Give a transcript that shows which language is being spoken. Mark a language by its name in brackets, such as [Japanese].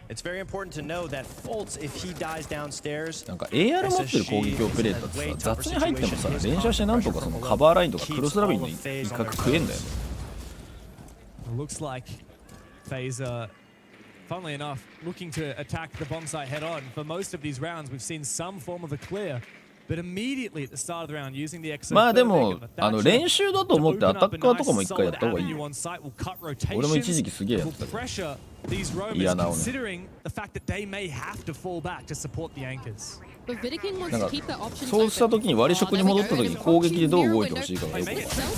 [English] It's very important to know that Fultz, if he dies downstairs, [Japanese] なんか AR 持ってる攻撃オペレーターってさ、雑に入ってもさ、連射してなんとかそのカバーラインとかクロスラビンの一角食えんだよ。 [English] Looks like FaZe, funnily enough, looking to attack the bomb site head on. For most of these rounds, we've seen some form of a clear. But immediately at the start of the round, using the X-MOMENT [Japanese] まあでも練習だと思ってアタッカーとかも一回やった方がいいよ。俺も一時期すげえやってた。 [English] these roamers considering the fact that they may have to fall back to support the anchors. [Japanese] なんかそうした時に割り食に戻った時に攻撃でどう動いてほしいかがよく分かる。